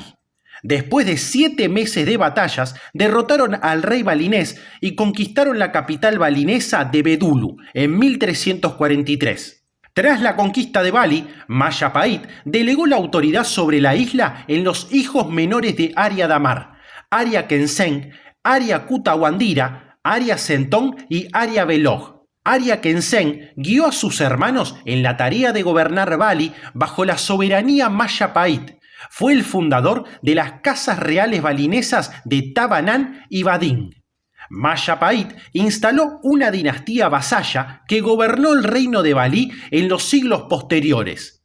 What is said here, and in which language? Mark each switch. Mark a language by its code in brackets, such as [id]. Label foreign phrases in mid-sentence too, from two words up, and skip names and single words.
[es] Después de 7 meses de batallas, derrotaron al rey balinés y conquistaron la capital balinesa de Bedulu en 1343. Tras la conquista de Bali, Majapahit delegó la autoridad sobre la isla en los hijos menores de Arya Damar, Arya Kenseng, Arya Kutawandira, Arya Sentong y Arya Belog. Arya Kenseng guió a sus hermanos en la tarea de gobernar Bali bajo la soberanía Majapahit. Fue el fundador de las casas reales balinesas de Tabanan y Badin. Majapahit instaló una dinastía vasalla que gobernó el reino de Bali en los siglos posteriores.